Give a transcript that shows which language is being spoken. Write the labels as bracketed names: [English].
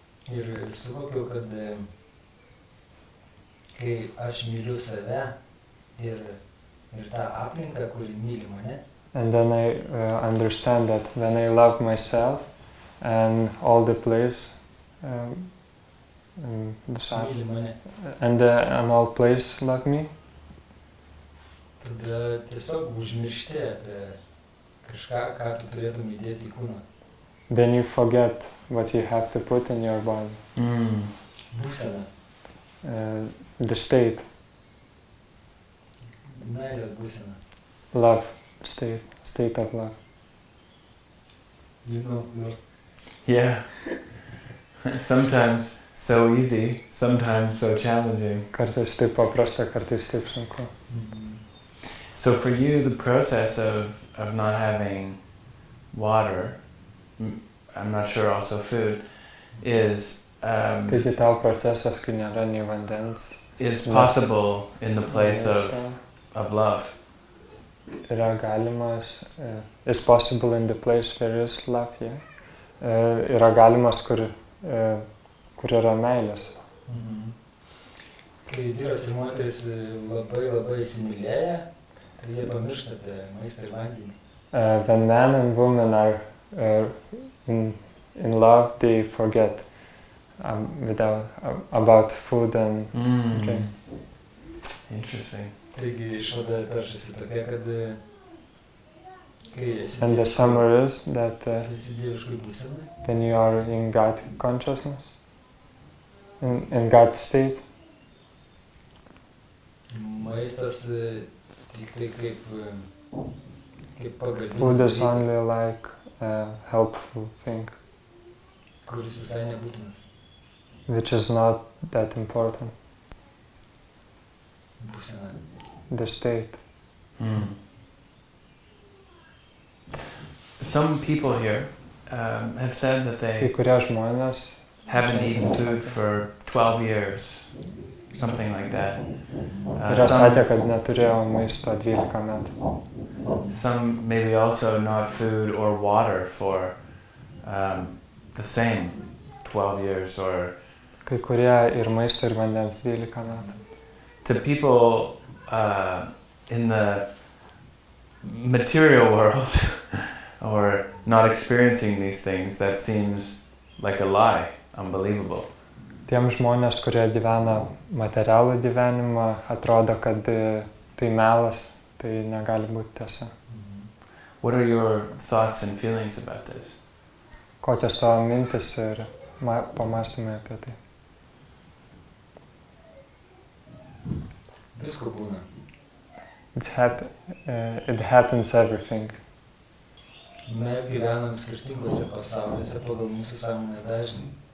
[Lithuanian] Ir suvokiau, kad kai aš myliu save ir tą aplinką, kuri myli mane. [English] And then I understand that when I love myself and all the place, [Lithuanian] Myli mane. [English] and all place love me, [Lithuanian] Tada tiesiog užmiršti apie kažką, ką tu turėtum įdėti į kūną. [English] then you forget what you have to put in your body. Mm. [Lithuanian] Būsena, [English] The state, [Lithuanian] meilės būsena. [English] love, state of love. You know. Yeah. Sometimes so easy, sometimes so challenging. [Lithuanian] Kartais taip paprasta, kartais taip sunku. [English] So for you, the process of not having water, I'm not sure also food, is [Lithuanian] Taigi tau procesas, kai nėra nei vandens, [English] is possible in the place of love. [Lithuanian] Yra galimas, [English] is possible in the place where is love, yeah. [Lithuanian] Yra galimas, kur yra meilės. Kai vyras ir moteris labai įsimylėję, tai jie pamiršta apie maistą ir vandenį. [English] When man and woman are in love, they forget about food and drink. Interesting. [Lithuanian] Taigi išvada peršasi tokia, kad kai [English] And the summary is that [Lithuanian] esi dieviškoj būsenoj, [English] when you are in God consciousness, in God state, [Lithuanian] maistas tik tai kaip pagalbinis [English] food is [Lithuanian] dalykas, [English] only like a helpful thing, [Lithuanian] kuris visai nebūtinas. [English] which is not that important, [Lithuanian] Būsena. [English] the state. Mm. Some people here have said that [Lithuanian] Kai [English] they [Lithuanian] kurie žmonės [English] haven't eaten food for 12 years, something like that. [Lithuanian] yra sakę, kad neturėjo maisto 12 metų. [English] Some maybe also not food or water for the same 12 years, or [Lithuanian] Kai kurie ir maisto ir vandens 12 metų. [English] to people in the material world or not experiencing these things, that seems like a lie, unbelievable. [Lithuanian] Tiem žmonės, kurie gyvena materialų gyvenimą, atrodo, kad tai melas, tai negali būti tiesa. [English] What are your thoughts and feelings about this? [Lithuanian] Kokios tavo mintis ir pamąstymai apie tai? Visko būna. [English] It happens everything. [Lithuanian] Mes gyvenam skirtingose pasauliuose pagal mūsų sąmonę dažnį.